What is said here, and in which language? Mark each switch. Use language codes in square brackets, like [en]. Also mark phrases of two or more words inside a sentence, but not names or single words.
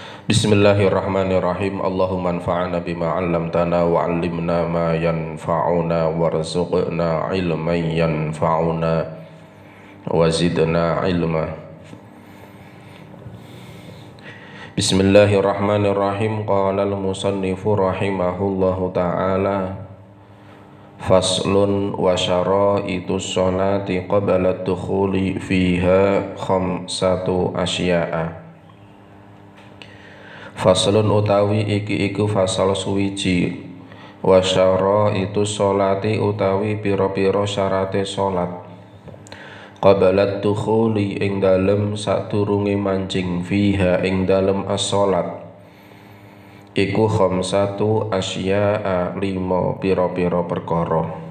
[ar] بسم الله الرحمن الرحيم. اللهم انفعنا بما علمتنا وعلمنا ما ينفعنا وارزقنا علما ينفعنا وزدنا علما. بسم الله الرحمن الرحيم. قال المصنف رحمه الله تعالى, فصل وشرائط الصلاة قبل الدخول فيها خمسة أشياء. [jv] Faslun utawi iki iku fasal suwiji, [ar] وشرائط الصلاة [jv] utawi pira-pira syarate salat, [ar] قبل الدخول [jv] ing dalem sadurunge mancing, fiha ing dalem as-shalat iku [ar] خمسة أشياء, [jv] lima pira-pira perkara.